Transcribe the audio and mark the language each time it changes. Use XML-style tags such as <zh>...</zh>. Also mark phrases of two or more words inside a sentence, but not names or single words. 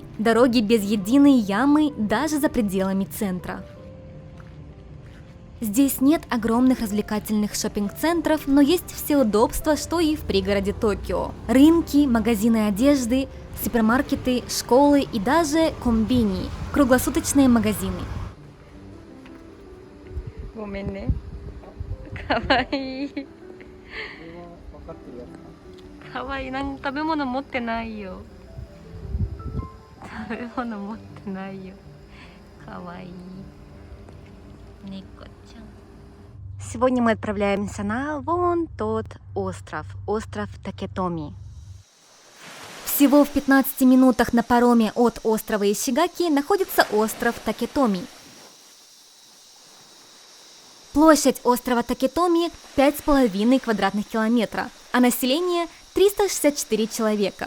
<ru>Дороги без единой ямы даже за пределами центра. Здесь нет огромных развлекательных шоппинг-центров, но есть все удобства, что и в пригороде Токио. Рынки, магазины одежды, супермаркеты, школы и даже комбини, круглосуточные магазины.</ru> <ja>ごめんね。かわいい。かわいい。なんか食べ物持ってないよ。食べ物持ってないよ。かわいい。猫ちゃん。</ja> <ru>Сегодня мы отправляемся на вон тот остров, остров Такетоми. Всего в 15 минутах на пароме от острова Ишигаки находится остров Такетоми. Площадь острова Такетоми 5,5 квадратных километра, а население 364 человека.</ru>